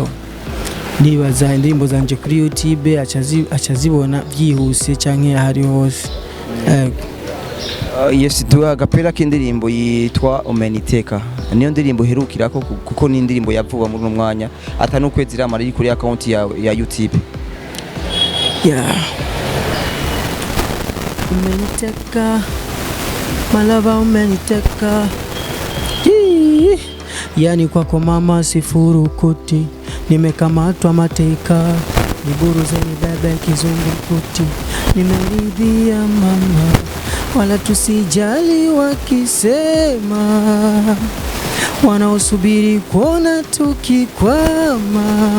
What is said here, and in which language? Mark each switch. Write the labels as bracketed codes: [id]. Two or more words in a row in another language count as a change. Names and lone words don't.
[rn] Nibaza indirimbo zanje kuri YouTube acazibona byihuse canke ahari hose. Yes, duha agapera k'indirimbo yitwa Umeniteka. Niyo ndirimbo herukirako kuko ni indirimbo yavuba muri no mwanya atanukwezi ramara iri kuri account ya YouTube. [sw] Umeniteka, malava umeniteka. Yani kwako mama sifurukuti, nimekamatwa mateka, niburuze nibebe kizungumkuti, nimeridhia mama, wala tusijali wakisema, wanaosubiri kuona tukikwama.